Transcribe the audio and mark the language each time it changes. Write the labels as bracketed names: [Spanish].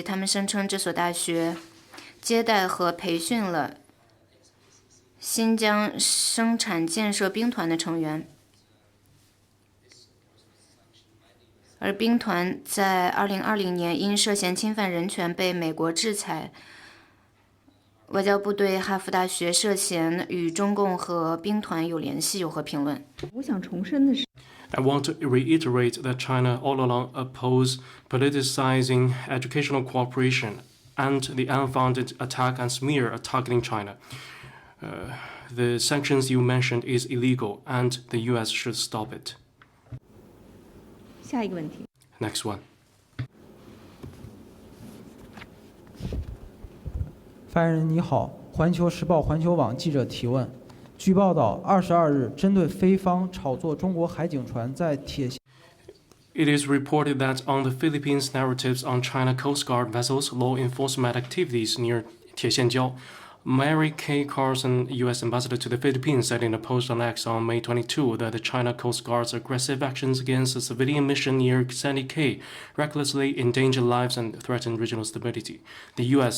[Chinese] 他们声称这所大学 接待和培训了新疆生产建设兵团的成员，而兵团在2020年因涉嫌侵犯人权被美国制裁。外交部对哈佛大学涉嫌与中共和兵团有联系有何评论？我想重申的是。 [English] I want to reiterate that China all along opposed politicizing educational cooperation and the unfounded attack and smear targeting China. The sanctions you mentioned is illegal, and the U.S. should stop it. [Chinese] 下一个问题。 [English] Next one. [Chinese] 发言人你好，环球时报环球网记者提问：据报道，22日针对菲方炒作中国海警船在铁线。 [English] It is reported that on the Philippines' narratives on China Coast Guard vessels' law enforcement activities near Tiesianjiao, Mary Kay Carson, U.S. ambassador to the Philippines, said in a post on X on May 22 that the China Coast Guard's aggressive actions against a civilian mission near Sandy Cay recklessly endanger lives and threaten regional stability. The U.S.